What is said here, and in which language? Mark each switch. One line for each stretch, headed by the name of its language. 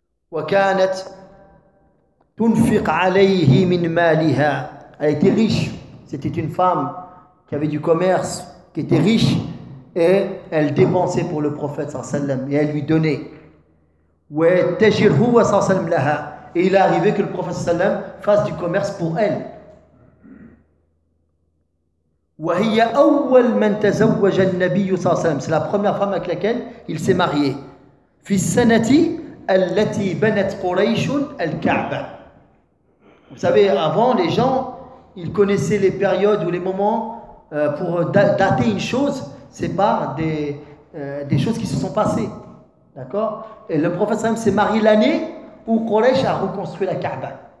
Arabic: Wa kanat tunfiq alayhi min maliha.
French: Elle était riche. C'était une femme qui avait du commerce, qui était riche, et elle dépensait pour le prophète sallallahu alayhi wa sallam, et elle lui donnait.
Arabic: وتجر هو صلى الله عليه وسلم لها.
French: Et il est arrivé que le prophète صلى الله عليه وسلم fasse du commerce pour elle.
Arabic: وهي أول من تزوج النبي صلى الله عليه وسلم.
French: C'est la première femme avec laquelle il s'est marié.
Arabic: في السنة التي بنت قريش الكعبة.
French: Vous savez, avant, les gens, ils connaissaient les périodes ou les moments pour dater une chose, c'est par des choses qui se sont passées. D'accord. Et le prophète sallam s'est marié l'année où Quraysh a reconstruit la Kaaba.